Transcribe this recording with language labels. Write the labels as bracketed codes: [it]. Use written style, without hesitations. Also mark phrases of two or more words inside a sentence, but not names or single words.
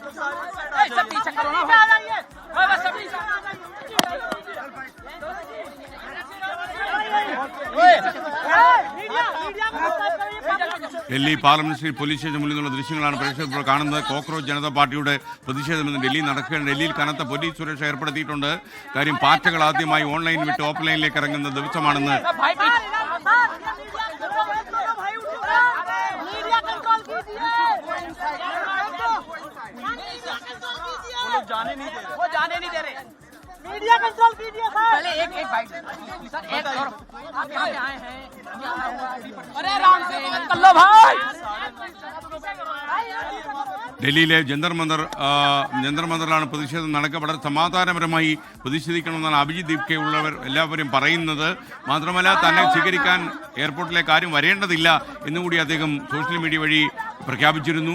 [ml] ഡൽഹി പാർലമെന്റ് സ്ട്രീറ്റ് പോലീസ് സ്റ്റേഷൻ മുന്നിൽ നിന്നുള്ള ദൃശ്യങ്ങളാണ് പ്രേക്ഷകർ കാണുന്നത്. കോക്രോച്ച് ജനതാ പാർട്ടിയുടെ പ്രതിഷേധം ഇന്ന് ഡൽഹിയിൽ നടക്കുകയാണ്. ഡൽഹിയിൽ കനത്ത പോലീസ് സുരക്ഷ ഏർപ്പെടുത്തിയിട്ടുണ്ട്. കാര്യം പാറ്റകൾ ആദ്യമായി ഓൺലൈൻ വിട്ട് ഓഫ്ലൈനിലേക്ക് ഇറങ്ങുന്ന ദിവസമാണെന്ന് [hi] जाने नहीं दे रहे, वो जाने नहीं दे रहे। [en] media control [hi] कीजिए सर। पहले एक बाइट सर, एक और आप यहाँ पे आए हैं, अरे आराम से बात कर लो भाई। [ml] ഡൽഹിയിലെ ജന്തർ മന്ദറിലാണ് പ്രതിഷേധം നടക്കുക. വളരെ സമാധാനപരമായി പ്രതിഷേധിക്കണമെന്നാണ് അഭിജിത്ത് ദിബ്കെ ഉള്ളവർ എല്ലാവരും പറയുന്നത്. മാത്രമല്ല, തന്നെ സ്വീകരിക്കാൻ എയർപോർട്ടിലേക്ക് ആരും വരേണ്ടതില്ല എന്നുകൂടി അദ്ദേഹം [en] social media [ml] വഴി പ്രഖ്യാപിച്ചിരുന്നു.